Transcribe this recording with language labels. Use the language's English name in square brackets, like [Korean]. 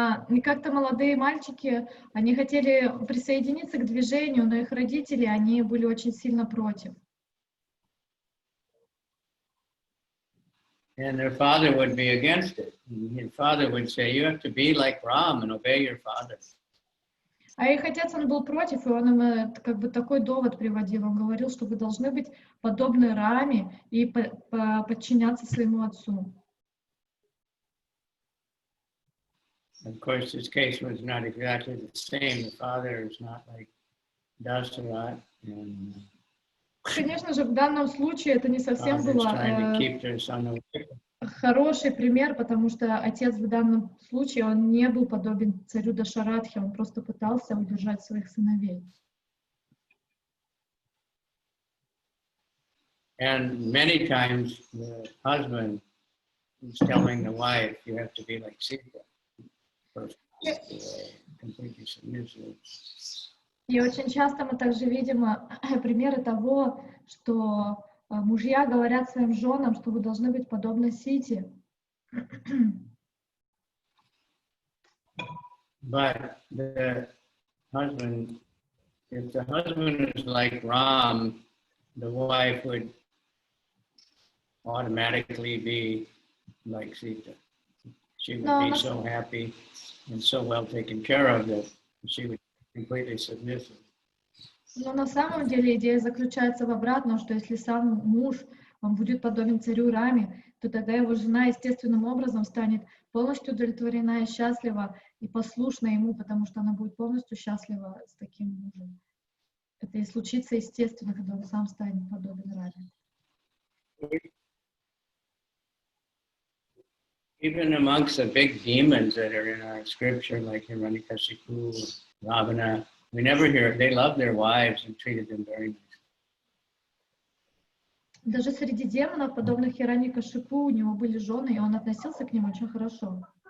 [Russian] И как-то молодые мальчики, они хотели присоединиться к движению, но их родители, они были очень сильно против. [English] And their father would be against it. And his father would say, you have to be like Ram and obey your father. [Russian] А их отец, он был против, и он им как бы такой довод приводил. Он говорил, что вы должны быть подобны Раме и подчиняться своему отцу. [English] Of course, his case was not exactly the same. The father is not like Dasharat. [Russian] Конечно же, в данном случае это не совсем было хороший пример, потому что отец в данном случае, он не был подобен царю Дашаратхе, он просто пытался удержать своих сыновей. [English] And many times the husband is telling the wife, you have to be like Sita. First, completely submissive. [Russian] И очень часто мы также видим примеры того, что мужья говорят своим женам, что вы должны быть подобны Сите. [English] But the husband, if the husband is like Ram, the wife would automatically be like Sita. She would be so happy and so well taken care of that she would be completely submissive. [Russian] Но на самом деле идея заключается в обратном, что если сам муж, он будет подобен царю Раме, то тогда его жена естественным образом станет полностью удовлетворена и счастлива и послушна ему, потому что она будет полностью счастлива с таким мужем. Это и случится естественно, когда он сам станет подобен Раме. [English] Even amongst the big demons that are in our scripture, like Hiranyakashipu, Ravana, we never hear it. They loved their wives and treated them very nice. [Russian] Даже среди демонов, подобных Хираньякашипу, у него были жены, и он относился к ним очень хорошо.